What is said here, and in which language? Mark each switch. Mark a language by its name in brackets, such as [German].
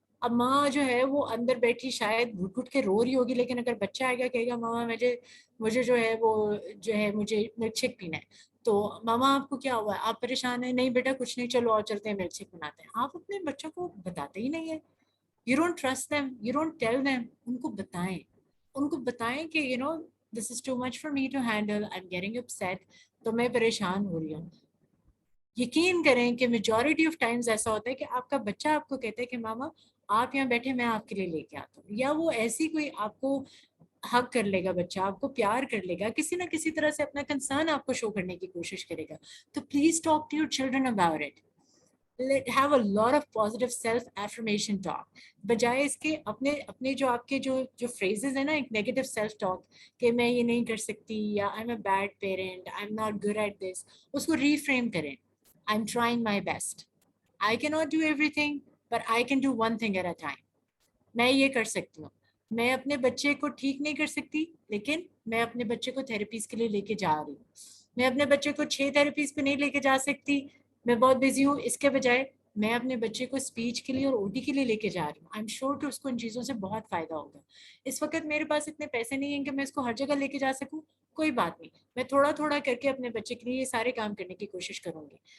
[Urdu] اب ماں جو ہے وہ اندر بیٹھی شاید گھٹ گھٹ کے رو رہی ہوگی, لیکن اگر بچہ آئے گا کہے گا ماما مجھے جو ہے وہ جو ہے مجھے ملک شیک پینا ہے, تو ماما آپ کو کیا ہوا ہے, آپ پریشان ہیں, نہیں بیٹا کچھ نہیں, چلو اور چلتے ہیں ملک شیک بناتے ہیں. آپ اپنے بچوں کو بتاتے ہی نہیں ہیں. [English] You don't trust them, you don't tell them. [Urdu] ان کو بتائیں کہ [English] this is too much for me to handle, I'm getting upset, [Urdu] تو میں پریشان ہو رہی ہوں. یقین کریں کہ [English] majority of times [Urdu] ایسا ہوتا ہے کہ آپ کا بچہ آپ کو کہتا ہے کہ ماما آپ یہاں بیٹھے, میں آپ کے لیے لے کے آتا ہوں, یا وہ ایسی کوئی آپ کو حق کر لے گا, بچہ آپ کو پیار کر لے گا, کسی نہ کسی طرح سے اپنا کنسرن آپ کو شو کرنے کی کوشش کرے گا. [English] تو please talk to your children about it. have a lot of positive self affirmation talk, [Urdu] بجائے اس کے اپنے جو آپ کے جو phrases ہیں نا, ایک negative self talk کہ میں یہ نہیں کر سکتی, یا [English] I'm a bad parent, I'm not good at this, [Urdu] اس کو reframe کریں. [English] I'm trying my best, I cannot do everything but I can do one thing at a time. [Urdu] میں یہ کر سکتی ہوں, میں اپنے بچے کو ٹھیک نہیں کر سکتی, لیکن میں اپنے بچے کو تھیراپیز کے لیے لے کے جا رہی ہوں. میں اپنے بچے کو 6 تھیراپیز پہ نہیں لے کے جا سکتی, میں بہت بزی ہوں, اس کے بجائے میں اپنے بچے کو اسپیچ کے لیے اور اوٹی کے لیے لے کے جا رہی ہوں. [English] I'm sure [Urdu] کہ اس کو ان چیزوں سے بہت فائدہ ہوگا. اس وقت میرے پاس اتنے پیسے نہیں ہیں کہ میں اس کو ہر جگہ لے کے جا سکوں, کوئی بات نہیں, میں تھوڑا تھوڑا کر کے اپنے بچے کے لیے یہ سارے کام کرنے کی کوشش کروں گی.